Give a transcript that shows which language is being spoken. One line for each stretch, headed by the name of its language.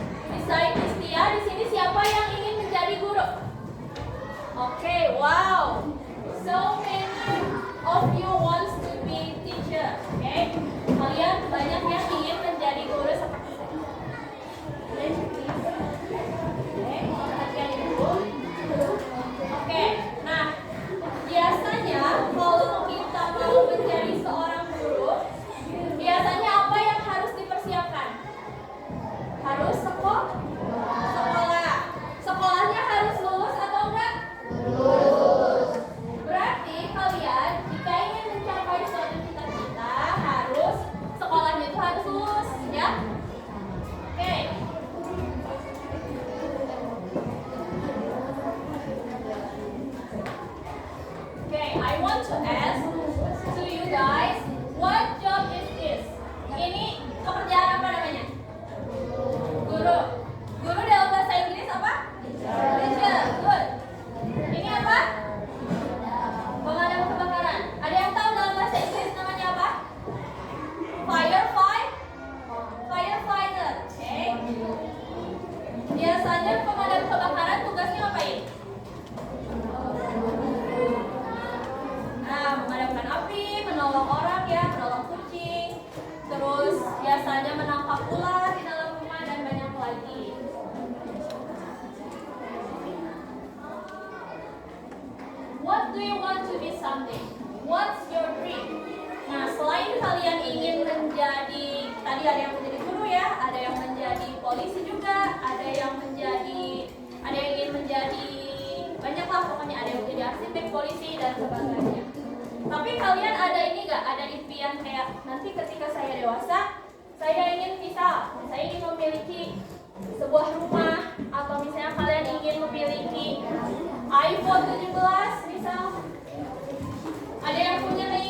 English: Besides
Indonesian: Kristia, di sini siapa yang ingin menjadi guru? Oke, wow.
English: So many of you wants to be teacher.
Indonesian: Oke, kalian banyak yang ingin menjadi guru seperti saya. Oke, perhatian ibu. Oke, nah biasanya kalau kita mau menjadi seorang guru, biasanya apa yang harus dipersiapkan? Harus sekolah. Sekolahnya harus lulus atau enggak? Lulus. Berarti kalian jika ingin mencapai suatu cita-cita harus sekolahnya itu harus lulus, ya? Oke.
English: Okay, I want to ask to you guys, what job is this?
Indonesian: Ini pekerjaan apa namanya? Guru. Guru dalam bahasa Inggris apa?
English: Teacher. Good.
Indonesian: Ini apa? Pemadam kebakaran. Ada yang tahu dalam bahasa Inggris namanya apa?
English: Firefighter. Okay.
Indonesian: Biasanya pemadam kebakaran tugasnya ngapain? Nah, memadamkan api, menolong orang ya, menolong kucing. Terus biasanya menangkap ular di dalam rumah dan banyak lagi.
English: What do you want to be someday? What's your dream?
Indonesian: Nah, selain kalian ingin menjadi, tadi ada yang menjadi guru ya, ada yang menjadi polisi juga, ada yang ingin menjadi banyaklah pokoknya, ada yang menjadi arsitek, polisi dan sebagainya. Tapi kalian ada ini nggak? Ada impian kayak nanti ketika saya dewasa, saya ingin saya ingin memiliki sebuah rumah, atau misalnya kalian ingin memiliki iPhone 17 misal. Ada yang punya